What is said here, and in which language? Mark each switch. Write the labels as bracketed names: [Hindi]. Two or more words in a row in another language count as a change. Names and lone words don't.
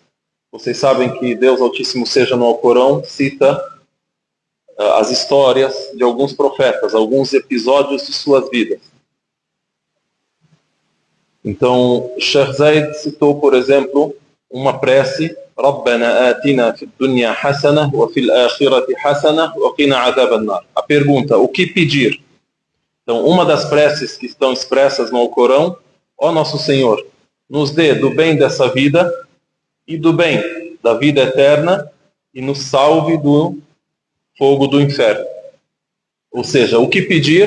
[Portuguese] Vocês sabem que Deus Altíssimo seja no Alcorão cita as histórias de alguns profetas, alguns episódios de suas vidas. Então, Sheikh Zaid citou, por exemplo, uma prece: [Arabic] ربنا آتنا في الدنيا حسنة وفي الآخرة حسنة وقنا عذاب النار. [Portuguese] A pergunta: o que pedir? Então, uma das preces que estão expressas no Alcorão: ó nosso Senhor, nos dê do bem dessa vida e do bem da vida eterna e nos salve do fogo do inferno. Ou seja, o que pedir?